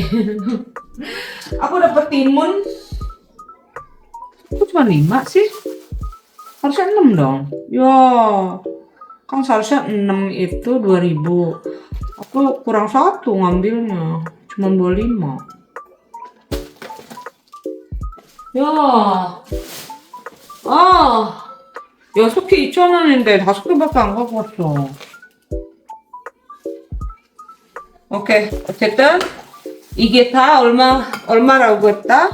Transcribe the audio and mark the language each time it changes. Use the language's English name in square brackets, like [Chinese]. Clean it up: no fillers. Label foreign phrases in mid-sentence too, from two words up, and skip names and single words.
[Indonesian] Aku dapat timun. Aku cuma 5 sih. Harusnya 6 dong. Yo. Kan seharusnya 6 itu 2.000. Aku kurang satu ngambilnya. Cuma bawa 5. [Korean] 야, 아, 6개 2,000원인데 5개밖에 안 갖고 왔어. 오케이. 어쨌든, 이게 다 얼마라고 했다?